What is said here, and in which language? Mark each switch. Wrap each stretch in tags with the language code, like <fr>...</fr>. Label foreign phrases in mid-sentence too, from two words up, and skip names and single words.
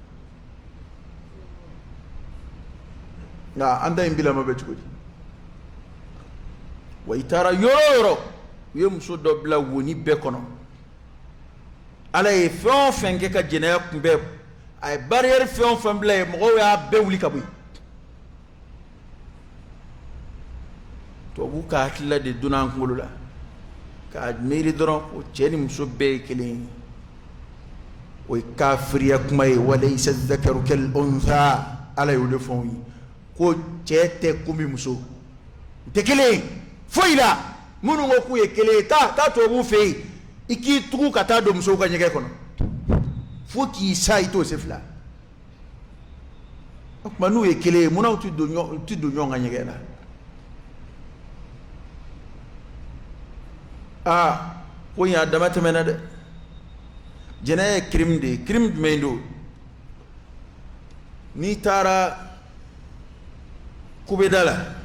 <bm>nka an ta in bilama bɛ cogo di wa i taara yɔrɔ o yɔrɔ u ye muso dɔ bila woni bɛɛ kɔnɔ ala ye fɛn o fɛn kɛ ka jɛnɛya kunbɛn a ye barrière fɛn o fɛn bila yen mɔgɔw y'a bɛɛ wuli ka bɔ yen tubabu ka hakilila de donna an kunkolo la k'a miiri dɔrɔn ko cɛ ni muso bɛɛ ye kelen ye o ye kafiriya kuma ye</bm> <ar>وليس الذكر كالأنثى</ar> <bm>ala y'o de fɔ anw ye ko cɛ tɛ komi muso u tɛ kelen ye foyi la minnu ko k'u ye kelen ye taa tubabuw fɛ yen i k'i tugu ka taa don musow ka ɲɛgɛn kɔnɔ fo k'i sa i t'o se fila o tuma n'u ye kelen ye munna u tɛ don ɲɔgɔn ka ɲɛgɛn na ko in a dama tɛmɛna dɛ jɛnɛya ye crime de ye crime jumɛn don n'i taara kubeda la</bm>